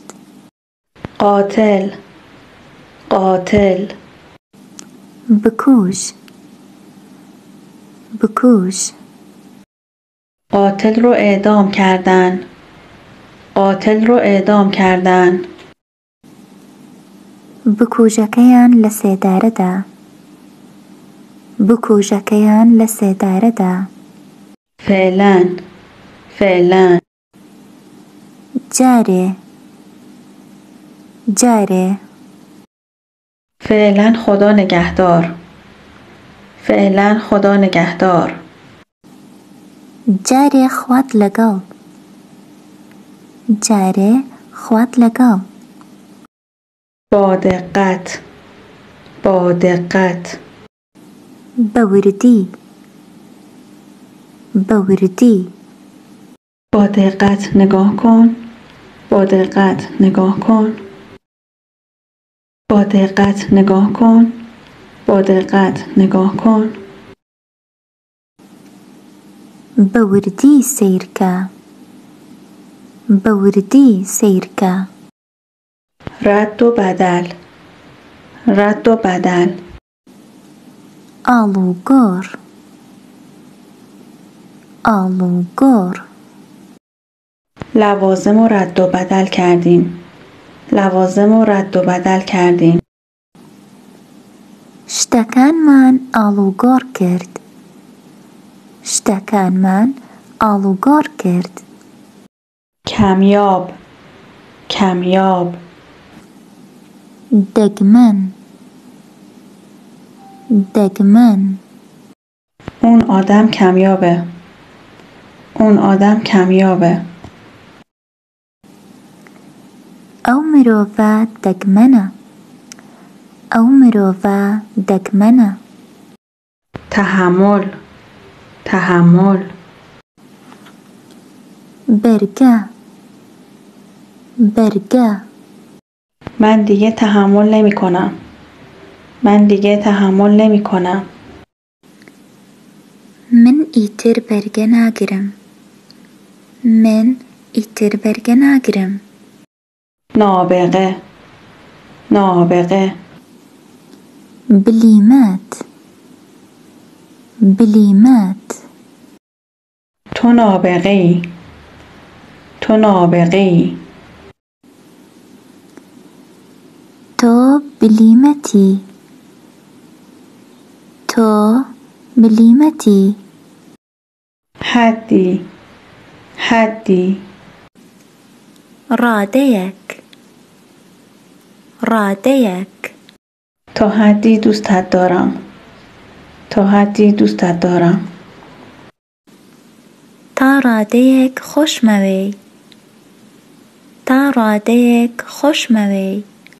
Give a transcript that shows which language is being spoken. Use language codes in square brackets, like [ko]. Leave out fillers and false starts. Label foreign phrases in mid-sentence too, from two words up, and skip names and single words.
[fa] قاتل، قاتل. [ckb] بکوژ، بکوژ. [fa] قاتل رو اعدام کردن، قاتل رو اعدام کردن. [ckb] بکوژەکەیان لە سێدارەدا، بکوژەکەیان لە سێدارەدا. [fa] فعلا، فعلا. [ckb] جارێ، جارێ. [fa] فعلا خدا نگهدار، فعلا خدا نگهدار. [ckb] جارێ خوات لەگەڵ، جارێ خوات لەگەڵ. [fa] با دقت، با دقت. [ckb] بەوردی، بەوردی. [fa] با دقت نگاه کن، با دقت نگاه کن. با دقت نگاه کن، با دقت نگاه کن. [ckb] بەوردی سیرکە، بەوردی سیرکە. [fa] رد و بدل، رد و بدل. [ckb] ئاڵوگۆڕ، ئاڵوگۆڕ. [fa] لوازم رو رد و بدل کردیم، لوازم رو رد و بدل کردیم. [ckb] شتەکانمان ئاڵوگۆڕ کرد، شتەکانمان ئاڵوگۆڕ کرد. [fa] کمیاب، کمیاب. [ckb] دەگمەن، دەگمەن. [fa] اون آدم کمیابه، اون آدم کمیابه. [ckb] ئەو مرۆڤە دەگمەنە، ئەو مرۆڤە دەگمەنە. [fa] تحمل، تحمل. [ckb] بەرگە، بەرگە. [fa] من دیگه تحمل نمی کنم، من دیگه تحمل نمی کنم. [ckb] من ئیتر بەرگە ناگرم، من ئیتر بەرگە ناگرم. [fa] نابغه، نابغه. [ckb] بلیمات، بلیمات. [fa] تو نابغه ای، تو نابغه ای. [ckb] تۆ بلیمەتی، تۆ بلیمەتی. [fa] حدی، حدی. [ckb] ڕادەیەک، ڕادەیەک [fa] تا حدی دوستت دارم. تا حدی دوستت دارم. [ckb] تا ڕادەیەک خۆشمەوەی. تا ڕادەیەک خۆشمەوەی.